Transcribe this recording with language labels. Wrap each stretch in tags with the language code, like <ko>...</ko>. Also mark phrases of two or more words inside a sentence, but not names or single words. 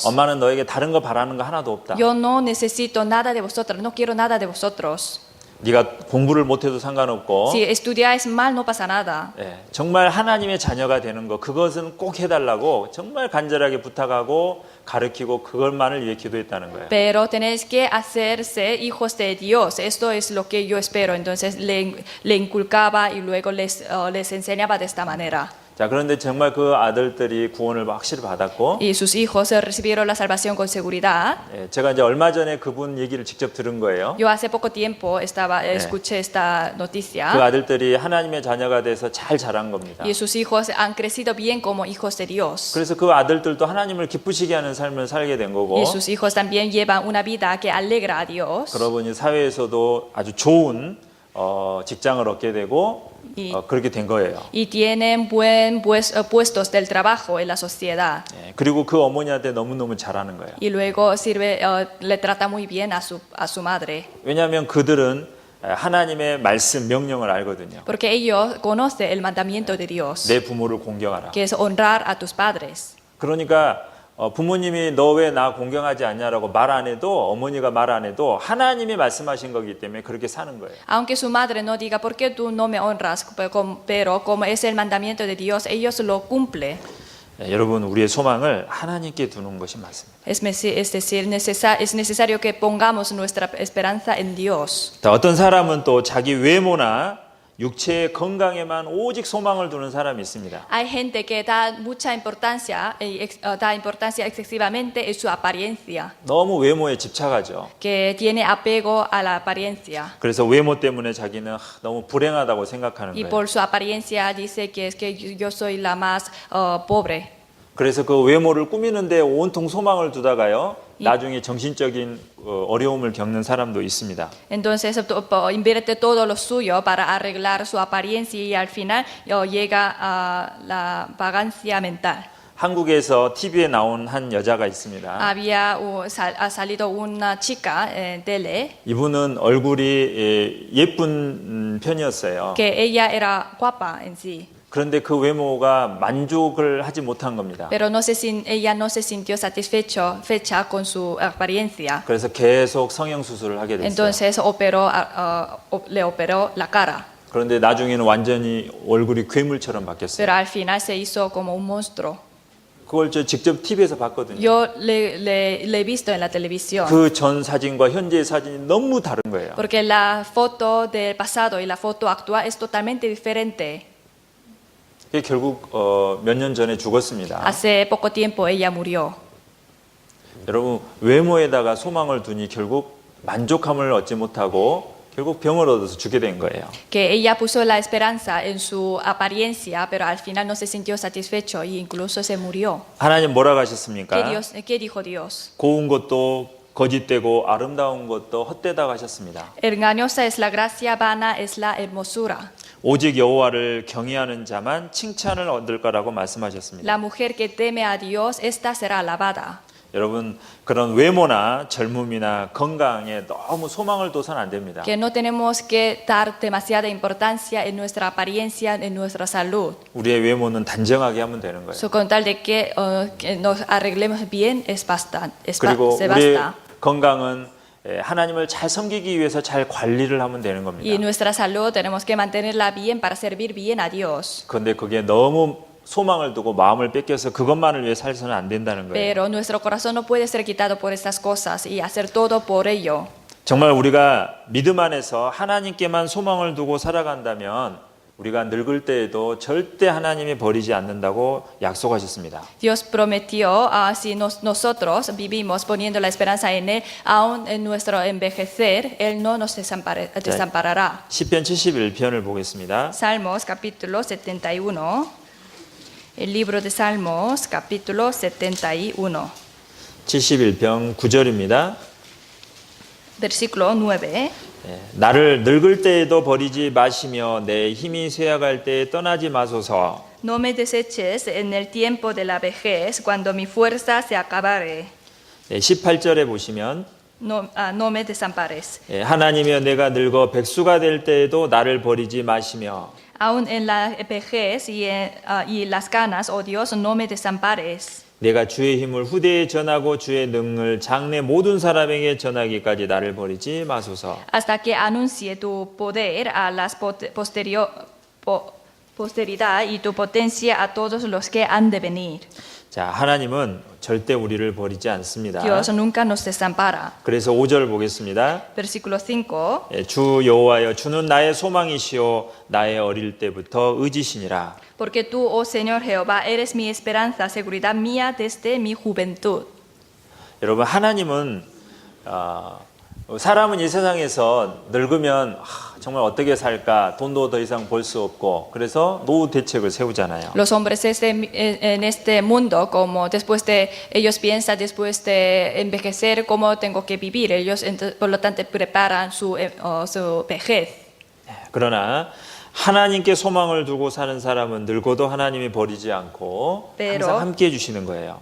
<ko>엄마는 너에게 다른 거 바라는 거 하나도 없다.</ko> <es>Yo no necesito nada de vosotros, no quiero nada de vosotros.</es> <ko>네가 공부를 못해도 상관없고</ko> <es>Si estudiáis mal, no pasa nada.</es> <ko>정말 하나님의 자녀가 되는 거 그것은 꼭 해달라고 정말 간절하게 부탁하고 가르치고 그것만을 위해 기도했다는 거예요.</ko> <es>Pero tenéis que hacerse hijos de Dios. Esto es lo que yo espero. Entonces le inculcaba y luego les enseñaba de esta manera.</es> <ko>자, 그런데 정말 그 아들들이 구원을 확실히 받았고</ko> <es>Y sus hijos recibieron la salvación con seguridad.</es> <ko>제가 이제 얼마 전에 그분 얘기를 직접 들은 거예요.</ko> <es>Yo hace poco tiempo escuché esta 그 noticia.</es> <ko>아들들이 하나님의 자녀가 돼서 잘 자란 겁니다.</ko> <es>Y sus hijos han crecido bien como hijos de Dios.</es> <ko>그래서 그 아들들도 하나님을 기쁘시게 하는 삶을 살게 된 거고</ko> <es>Y sus hijos también llevan una vida que alegra a Dios.</es> <ko>그러고 보니 사회에서도 아주 좋은 직장을 얻게 되고 그렇게 된 거예요.</ko> <es>Y tienen puestos del trabajo en la sociedad.</es> <ko>그리고 그 어머니한테 너무너무 잘하는 거예요.</ko> <es>Y luego le trata muy bien a su madre.</es> <ko>왜냐하면 그들은 하나님의 말씀, 명령을 알거든요.</ko> <es>Porque ellos conocen el mandamiento de Dios,</es> <ko>내 부모를 공경하라.</ko> <es>que es honrar a tus padres.</es> <ko>그러니까 부모님이 너 왜 나 공경하지 않냐라고 말 안 해도 어머니가 말 안 해도 하나님이 말씀하신 거기 때문에 그렇게 사는 거예요.</ko> <es>Aunque su madre no diga, ¿por qué tú no me honras? Pero como es el mandamiento de Dios, ellos lo cumplen.</es> <ko>여러분, 우리의 소망을 하나님께 두는 것이 맞습니다.</ko> <es>Es decir, es necesario que pongamos nuestra esperanza en Dios.</es> <ko>어떤 사람은 또 자기 외모나 육체의 건강에만 오직 소망을 두는 사람이 있습니다.</ko> <es>Hay gente que da mucha importancia, da importancia excesivamente en su apariencia,</es> <ko>너무 외모에 집착하죠.</ko> <es>que tiene apego a la apariencia.</es> <ko>그래서 외모 때문에 자기는 너무 불행하다고 생각하는</ko> <es>Y</es> <ko>거예요.</ko> <es>por su apariencia dice que es que yo soy la más pobre.</es> <ko>그래서 그 외모를 꾸미는데 온통 소망을 두다가요, 나중에 정신적인 어려움을 겪는 사람도 있습니다.</ko> <es>Entonces invierte todo lo suyo para arreglar su apariencia y al final llega a la vagancia mental.</es> <ko>한국에서 TV에 나온 한 여자가 있습니다.</ko> <es>Ha salido una chica en tele</es> <ko>이분은 얼굴이 예쁜 편이었어요.</ko> <es>que ella era guapa en sí.</es> <ko>그런데 그 외모가 만족을 하지 못한 겁니다.</ko> <es>Pero ella no se sintió satisfecha con su apariencia.</es> <ko>그래서 계속 성형 수술을 하게 됐어요.</ko> <es>Entonces le operó la cara.</es> <ko>그런데 나중에는 완전히 얼굴이 괴물처럼 바뀌었어요.</ko> <es>Pero al final se hizo como un monstruo.</es> <ko>그걸 저 직접 TV에서 봤거든요.</ko> <es>Yo le he visto en la televisión.</es> <ko>그 전 사진과 현재의 사진이 너무 다른 거예요.</ko> <es>Porque la foto del pasado y la foto actual es totalmente diferente.</es> <ko>그게 결국 몇 년 전에 죽었습니다.</ko> <es>Hace poco tiempo ella murió.</es> <ko>여러분 외모에다가 소망을 두니 결국 만족함을 얻지 못하고 결국 병을 얻어서 죽게 된 거예요.</ko> <es>Que ella puso la esperanza en su apariencia, pero al final no se sintió satisfecho y incluso se murió.</es> <ko>하나님 뭐라고 하셨습니까?</ko> <es>¿Qué dijo Dios?</es> <ko>고운 것도 거짓되고 아름다운 것도 헛되다고 하셨습니다.</ko> <es>Engañosa es la gracia, vana es la hermosura.</es> <ko>오직 여호와를 경외하는 자만 칭찬을 얻을 거라고 말씀하셨습니다.</ko> <es>La mujer que teme a Dios, esta será alabada.</es> <ko>여러분 그런 외모나 젊음이나 건강에 너무 소망을 둬서는 안 됩니다.</ko> <es>Que no tenemos que dar demasiada importancia en nuestra apariencia, en nuestra salud.</es> <ko>우리의 외모는 단정하게 하면 되는 거예요.</ko> <es>So, con tal de que nos arreglemos bien es basta,</es> <ko>그리고</ko> <es>se</es> <ko>우리의</ko> <es>basta.</es> <ko>건강은 하나님을 잘 섬기기 위해서 잘 관리를 하면 되는</ko> <es>Y</es> <ko>겁니다.</ko> <es>nuestra salud tenemos que mantenerla bien para servir bien a Dios.</es> <ko>그런데 그게 너무 소망을 두고 마음을 뺏겨서 그것만을 위해 살서는 안 된다는 거예요.</ko> <es>Pero nuestro corazón no puede ser quitado por estas cosas y hacer todo por ello.</es> <ko>정말 우리가 믿음 안에서 하나님께만 소망을 두고 살아간다면 우리가 늙을 때에도 절대 하나님이 버리지 않는다고 약속하셨습니다.</ko> <es>Dios prometió, si nosotros vivimos poniendo la esperanza en Él, aún en nuestro envejecer, Él no nos desamparará.</es> <ko>시편 71편을 보겠습니다.</ko> <es>Salmos capítulo 71. El libro de Salmos capítulo 71.</es> <ko>71편 9절입니다.</ko> <es>Versículo 9.</es> <ko>나를 늙을 때에도 버리지 마시며 내 힘이 쇠약할 때에 떠나지 마소서.</ko> <es>No me deseches en el tiempo de la vejez, cuando mi fuerza se acabare.</es> <ko>18절에 보시면</ko> <es>No me desampares.</es> <ko>하나님이여 내가 늙어 백수가 될 때에도 나를 버리지 마시며</ko> <es>Aún en la vejez y las canas, oh Dios, no me desampares.</es> <ko>내가 주의 힘을 후대에 전하고 주의 능을 장래 모든 사람에게 전하기까지 나를 버리지 마소서.</ko> <es>Hasta que anuncie tu poder a la posteridad y tu potencia a todos los que han de venir.</es> <ko>자, 하나님은 절대 우리를 버리지 않습니다.</ko> <es>Dios nunca nos desampara.</es> <ko>그래서 5절 보겠습니다.</ko> <es>Versículo 5.</es> <ko>주 여호와여 주는 나의 소망이시오 나의 어릴 때부터 의지시니라.</ko> <es>Porque tú, oh Señor Jehová, eres mi esperanza, seguridad mía desde mi juventud.</es> <ko>여러분 하나님은 사람은 이 세상에서 늙으면 정말 어떻게 살까 돈도 더 이상 벌 수 없고 그래서 노후 대책을 세우잖아요.</ko> <es>Los hombres en este mundo, como ellos piensan después de envejecer cómo tengo que vivir, ellos por lo tanto preparan su vejez.</es> <ko>그러나 하나님께 소망을 두고 사는 사람은 늙어도 하나님이 버리지 않고 항상 함께 해주시는 거예요.</ko>